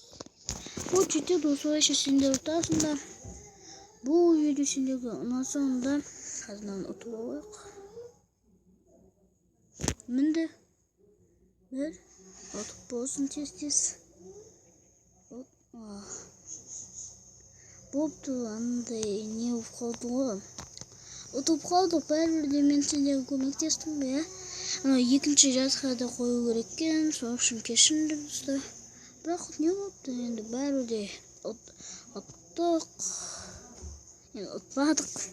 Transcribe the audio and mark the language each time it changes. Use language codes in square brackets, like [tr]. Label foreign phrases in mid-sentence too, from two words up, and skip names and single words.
[kk] Бұл жетеді, осылайша сендер ұтасыңдар. Бұл видео сендерге ұнаса, онда қазір ұтып алайық. Мінді. Бір. Ұтып болсын тез. [ky] болупту андай не болуп калды го. Утуп калдык, баары бир мен сендерге көмөктестимби, Анан экинчи жазга да кою керек экен, ошон үчүн кешириңиздер. Бирок не болупту энди баары бир уттук. Утпадык.